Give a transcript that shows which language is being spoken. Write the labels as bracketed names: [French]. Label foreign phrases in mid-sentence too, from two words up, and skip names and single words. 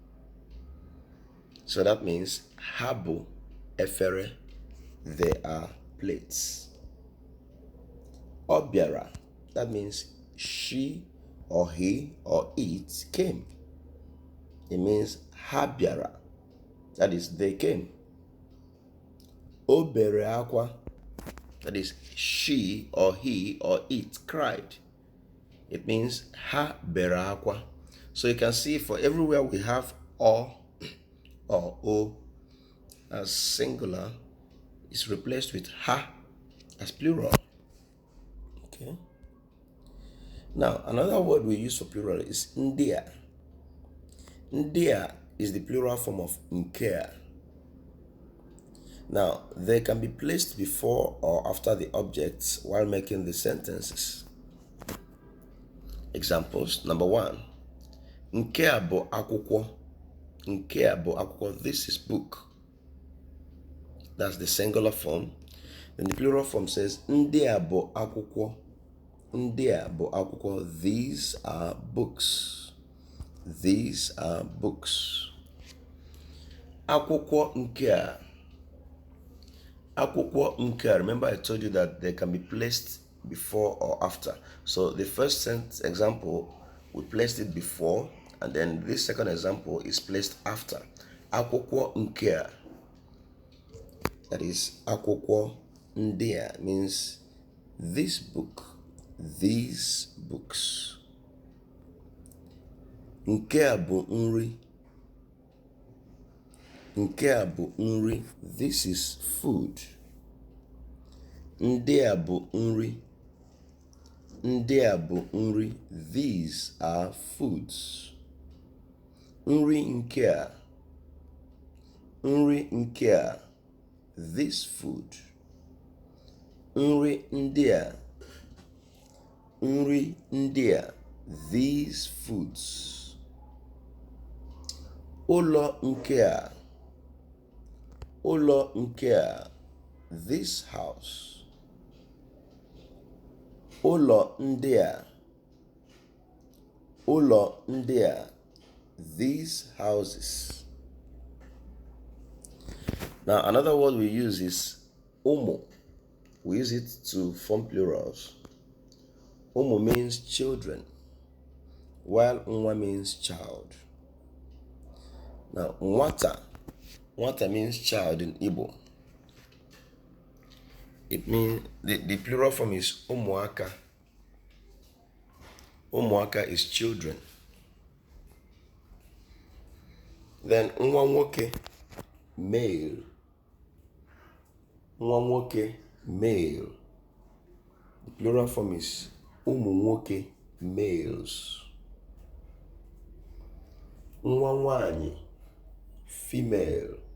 [English] So that means [Igbo] habu efere, [English] they are plates. Obiara, that means she or he or it came. It means habiara, that is they came. [Igbo] Obere akwa, [English] that is she or he or it cried. It means [Igbo] ha bere akwa. [English] So you can see for everywhere we have or o as singular is replaced with ha as plural. Okay. Now another word we use for plural is ndia. Ndia is the plural form of nkea. Now they can be placed before or after the objects while making the sentences. Examples: number one, [Igbo] nkea bo akwụkwọ. Nkea bo akwụkwọ, [English] this is book. That's the singular form. Then the plural form says [Igbo] ndia bo akwụkwọ. Ndia bo akwụkwọ, [English] these are books. These are books. [Igbo] Akwụkwọ nkea. Akwụkwọ nkea, [English] remember I told you that they can be placed before or after. So the first example, we placed it before, and then this second example is placed after. [Igbo] Akwụkwọ nkea, [English] that is [Igbo] akwụkwọ ndia, [English] means this book, these books. [Igbo] Nkea bụ nri. Nkea bụ nri, [English] this is food. [Igbo] Ndia bụ nri. Ndia bụ nri, [English] these are foods. [Igbo] Nri nkea. Nri nkea, [English] this food. [Igbo] Nri ndia. Nri ndia, [English] these foods. [Igbo] Ụlọ nkea. Ụlọ nkea, [English] this house. [Igbo] Ụlọ ndia. Ụlọ ndia, [English] these houses. Now another word we use is ụmụ. We use it to form plurals. Ụmụ means children, while nwa means child. Now nwata. Nwata means child in Igbo. It means the plural form is ụmụaka. Ụmụaka is children. Then [Igbo] nwa nwoke, [English] male. [Igbo] Nwa nwoke, [English] male. The plural form is [Igbo] ụmụ nwoke, [English] males. [Igbo] Nwa nwaanyị, [English] female.